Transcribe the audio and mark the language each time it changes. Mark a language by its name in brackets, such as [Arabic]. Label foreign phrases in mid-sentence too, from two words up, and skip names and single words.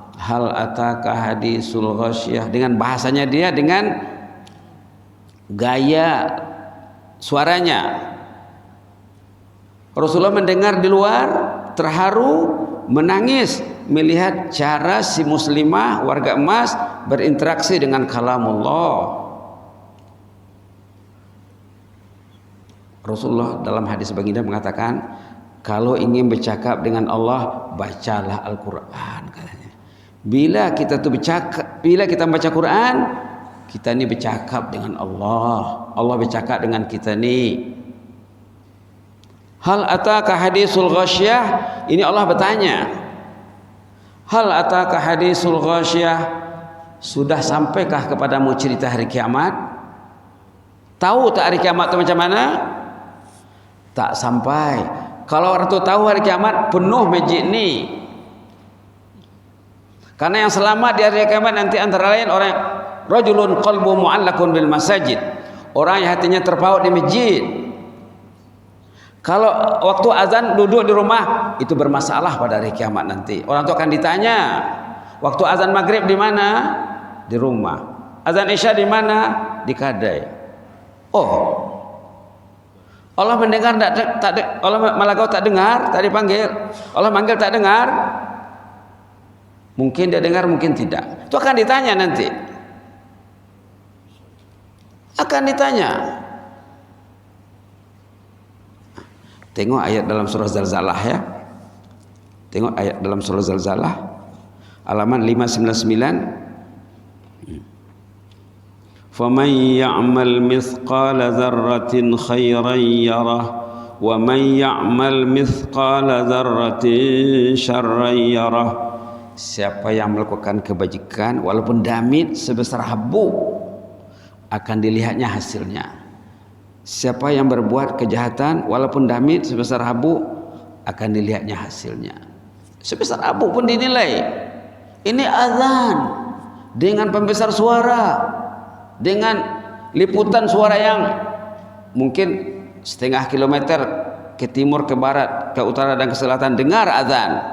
[Arabic] هل أتاك حديث الغاشية, [Malay] dengan bahasanya dia, dengan gaya suaranya. Rasulullah mendengar di luar, terharu, menangis melihat cara si muslimah warga emas berinteraksi dengan kalamullah. Rasulullah dalam hadis baginda mengatakan, kalau ingin bercakap dengan Allah, bacalah Al-Quran, katanya. Bila kita membaca Quran, kita ini bercakap dengan Allah. Allah bercakap dengan kita ni. [Arabic] هل أتاك حديث الغاشية? [Malay] Ini Allah bertanya. [Arabic] هل أتاك حديث الغاشية? [Malay] Sudah sampaikah kepadamu cerita hari kiamat? Tahu tak hari kiamat itu macam mana? Tak sampai. Kalau orang tu tahu hari kiamat, penuh masjid ni. Karena yang selamat di hari kiamat nanti antara lain orang [Arabic] رجل قلبه معلق بالمساجد. [Malay] Orang yang hatinya terpaut di masjid. Kalau waktu azan duduk di rumah, itu bermasalah pada hari kiamat nanti. Orang tu akan ditanya, waktu azan maghrib di mana? Di rumah. Azan isya di mana? Di kadai. Oh, Allah mendengar tak Allah malaikat tak dengar, tak dipanggil. Allah manggil tak dengar. Mungkin dia dengar, mungkin tidak. Itu akan ditanya nanti. Akan ditanya. Tengok ayat dalam surah Zalzalah ya. Tengok ayat dalam surah Zalzalah halaman 599. [Arabic] فَمَنْ يَعْمَلْ مِثْقَالَ ذَرَّةٍ خَيْرًا يَرَهُ وَمَنْ يَعْمَلْ مِثْقَالَ ذَرَّةٍ شَرًّا يَرَهُ. [Malay] Siapa yang melakukan kebajikan walaupun damit sebesar habuk, akan dilihatnya hasilnya. Siapa yang berbuat kejahatan walaupun damit sebesar habuk, akan dilihatnya hasilnya. Sebesar habuk pun dinilai. Ini azan dengan pembesar suara, dengan liputan suara yang mungkin setengah kilometer ke timur, ke barat, ke utara dan ke selatan dengar azan.